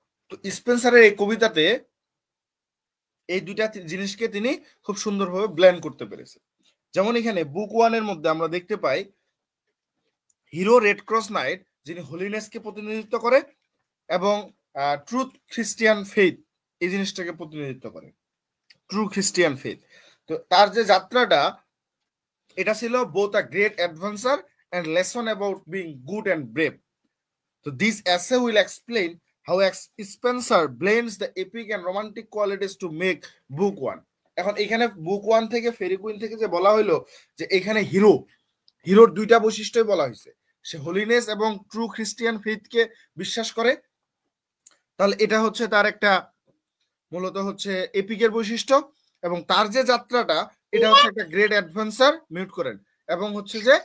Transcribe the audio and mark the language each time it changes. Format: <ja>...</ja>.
<bn>তো স্পেন্সারের এই কবিতাতে এই দুইটা জিনিসকে তিনি খুব সুন্দরভাবে ব্লেন্ড করতে পেরেছে। যেমন এখানে বুক 1 এর মধ্যে আমরা দেখতে পাই হিরো রেড ক্রস নাইট, যিনি হোলিনেসকে প্রতিনিধিত্ব করে, এবং ট্রুথ খ্রিস্টিয়ান ফেথ এই জিনিসটাকে প্রতিনিধিত্ব করে, ট্রু খ্রিস্টিয়ান ফেথ। তো তার যে যাত্রাটা, এটা ছিল</bn> <en>both a great adventure and lesson about being good and brave. So this essay will explain how Spencer blends the epic and romantic qualities to make book 1.</en> <bn>এখন এখানে বুক 1 থেকে ফেরি কুইন থেকে যে বলা হলো যে এখানে হিরোর দুইটা বৈশিষ্ট্যই বলা হয়েছে, সে হোলিনেস এবং ট্রু খ্রিস্টিয়ান ফেথকে বিশ্বাস করে। তাহলে এটা হচ্ছে তার একটা মূলত হচ্ছে এপিকের বৈশিষ্ট্য, এবং তার যে যাত্রাটা, এটা হচ্ছে একটা গ্রেট অ্যাডভেঞ্চার, মিউট করেন, এবং হচ্ছে যে</bn>